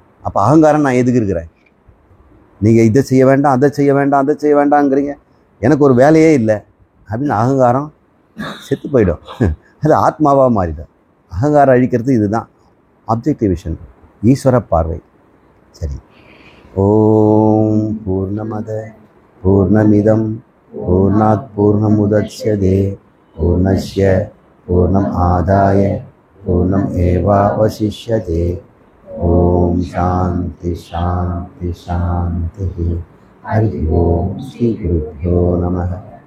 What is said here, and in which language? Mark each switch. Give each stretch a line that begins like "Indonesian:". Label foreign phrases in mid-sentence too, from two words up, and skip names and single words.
Tamil: அப்போ அகங்காரம் நான் எதுக்கு இருக்கிறேன்? நீங்கள் இதை செய்ய வேண்டாம், அதை செய்ய வேண்டாம், அதை செய்ய வேண்டாங்கிறீங்க. எனக்கு ஒரு வேலையே இல்லை அப்படின்னு அகங்காரம் செத்து போயிடும். அது ஆத்மாவாக மாறிடும். அகங்காரம் அழிக்கிறது இதுதான்
English: objective vision,
Tamil: ஈஸ்வர பார்வை. சரி.
Sanskrit: ॐ पूर्णमदः पूर्णमिदं पूर्णात् पूर्णमुदच्यते पूर्णस्य पूर्णम् आदाय पूर्णम् एवावशिष्यते. ॐ शान्तिः शान्तिः शान्तिः. हरि ॐ श्री गुरुभ्यो नमः.